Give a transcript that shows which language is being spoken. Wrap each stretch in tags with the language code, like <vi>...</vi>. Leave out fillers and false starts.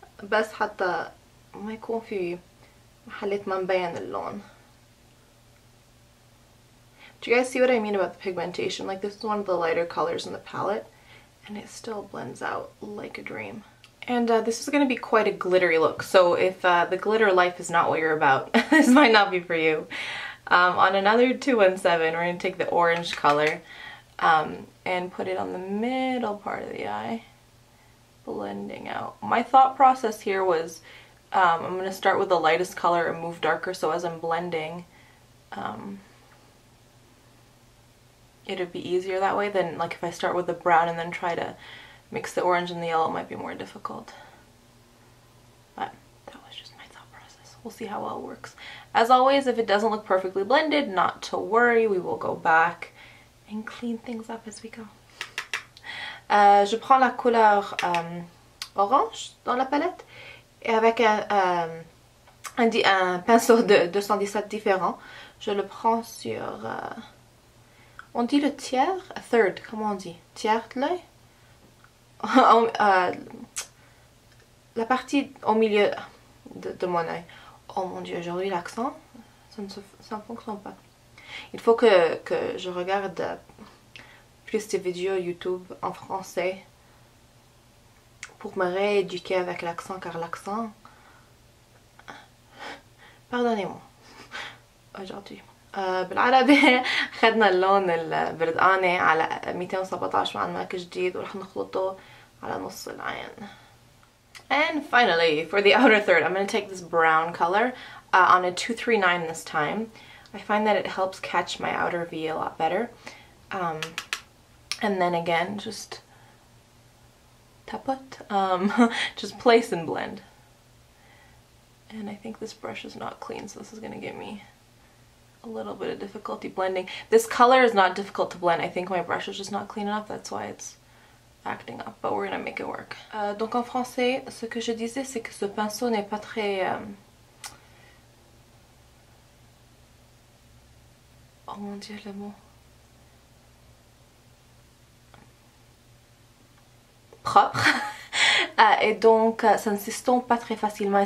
<ar>بس حتى ما يكون في محلات ما مبين اللون.</ar> <en>Do you guys see what I mean about the pigmentation? Like, this is one of the lighter colors in the palette and it still blends out like a dream. And this is going to be quite a glittery look, so if the glitter life is not what you're about, this might not be for you. On another 217, we're going to take the orange color and put it on the middle part of the eye. Blending out. My thought process here was I'm going to start with the lightest color and move darker, so as I'm blending it'd be easier that way than like if I start with the brown and then try to mix the orange and the yellow. It might be more difficult, but that was just my thought process. We'll see how well it works. As always, if it doesn't look perfectly blended, not to worry, we will go back and clean things up as we go.</en> <fr>Je prends la couleur orange dans la palette et avec un pinceau de 217 différent, je le prends sur, on dit le tiers, third, comment on dit, tiers de l'œil, la partie au milieu de mon œil. Oh mon dieu, aujourd'hui l'accent, ça ne fonctionne pas. Il faut que je regarde plus de vidéos YouTube en français pour me rééduquer avec l'accent, car l'accent, pardonnez-moi aujourd'hui.</fr> <ar>بالعربي خدنا اللون البردقاني على 217 مع الماك جديد ورح نخلطه على نص العين.</ar> <en>And finally, for the outer third, I'm going to take this brown color on a 239 this time. I find that it helps catch my outer V a lot better. And then again, just tapot, just place and blend. And I think this brush is not clean, so this is going to give me a little bit of difficulty blending. This color is not difficult to blend. I think my brush is just not clean enough. That's why it's acting up, but we're gonna make it work.</en> <fr>Donc en français, ce que je disais, c'est que ce pinceau n'est pas très... oh mon dieu, le mot... propre. Et donc, ça ne s'estompe pas très facilement.</fr>